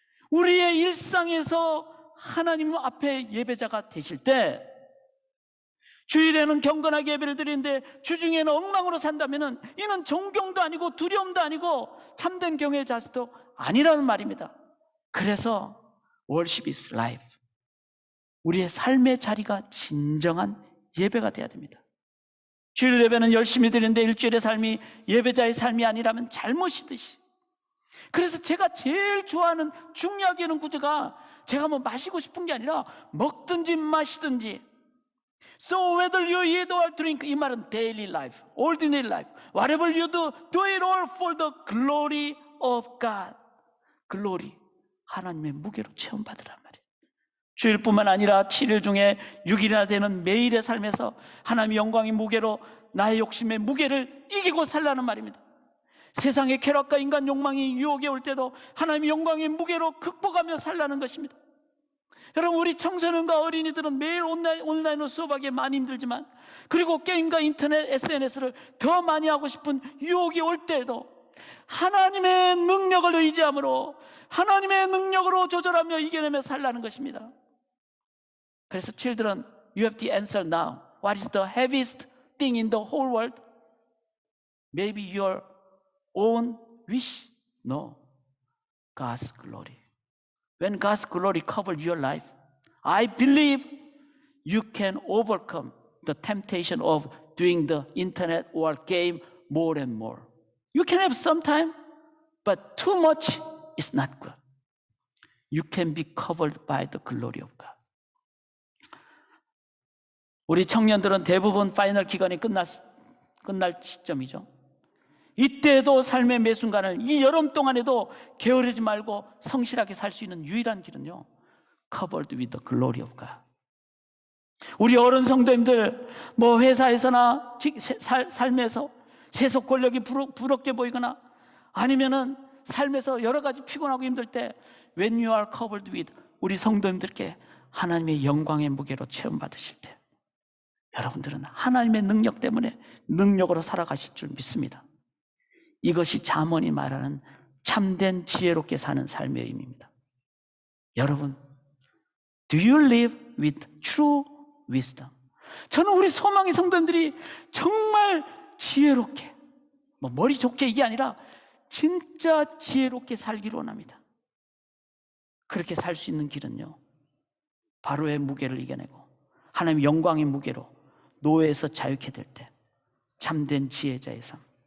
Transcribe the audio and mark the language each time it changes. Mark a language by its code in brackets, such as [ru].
[ko] 우리의 일상에서 하나님 앞에 예배자가 되실 때, 주일에는 경건하게 예배를 드리는데 주중에는 엉망으로 산다면 이는 존경도 아니고 두려움도 아니고 참된 경외의 자세도 아니라는 말입니다. 그래서 [en] worship is life. [ko] 우리의 삶의 자리가 진정한 예배가 돼야 됩니다. 주일 예배는 열심히 드리는데 일주일의 삶이 예배자의 삶이 아니라면 잘못이듯이. 그래서 제가 제일 좋아하는 중요하게 여기는 구조가, 제가 뭐 마시고 싶은 게 아니라 먹든지 마시든지, [en] so whether you eat or drink, [ko] 이 말은 [en] daily life, ordinary life, whatever you do, do it all for the glory of God. [ko] glory, 하나님의 무게로 체험받으란 말이에요. 주일뿐만 아니라 7일 중에 6일이나 되는 매일의 삶에서 하나님의 영광의 무게로 나의 욕심의 무게를 이기고 살라는 말입니다. 세상의 쾌락과 인간 욕망이 유혹에 올 때도 하나님의 영광의 무게로 극복하며 살라는 것입니다. 여러분, 우리 청소년과 어린이들은 매일 온라인으로 수업하기에 많이 힘들지만, 그리고 게임과 인터넷, SNS를 더 많이 하고 싶은 유혹이 올 때에도 하나님의 능력을 의지함으로, 하나님의 능력으로 조절하며 이겨내며 살라는 것입니다. [en] 그래서 children, you have to answer now. What is the heaviest thing in the whole world? Maybe your own wish? No. God's glory. When God's glory covers your life, I believe you can overcome the temptation of doing the internet or game more and more. You can have some time, but too much is not good. You can be covered by the glory of God. [ko] 우리 청년들은 대부분 파이널 기간이 끝날 시점이죠. 이때에도 삶의 매 순간을, 이 여름 동안에도 게으르지 말고 성실하게 살 수 있는 유일한 길은요, [en] covered with the glory of God. [ko] 우리 어른 성도님들, 뭐 회사에서나 삶에서 세속 권력이 부럽게 보이거나 아니면은 삶에서 여러 가지 피곤하고 힘들 때, [en] when you are covered with, [ko] 우리 성도님들께 하나님의 영광의 무게로 체험받으실 때, 여러분들은 하나님의 능력 때문에 능력으로 살아가실 줄 믿습니다. 이것이 잠언이 말하는 참된 지혜롭게 사는 삶의 의미입니다. [en] 여러분, do you live with true wisdom? [ko] 저는 우리 소망의 성도님들이 정말 지혜롭게, 머리 좋게 이게 아니라 진짜 지혜롭게 살기를 원합니다. 그렇게 살 수 있는 길은요, 바로의 무게를 이겨내고 하나님의 영광의 무게로 노예에서 자유케 될 때 참된 지혜자의 삶,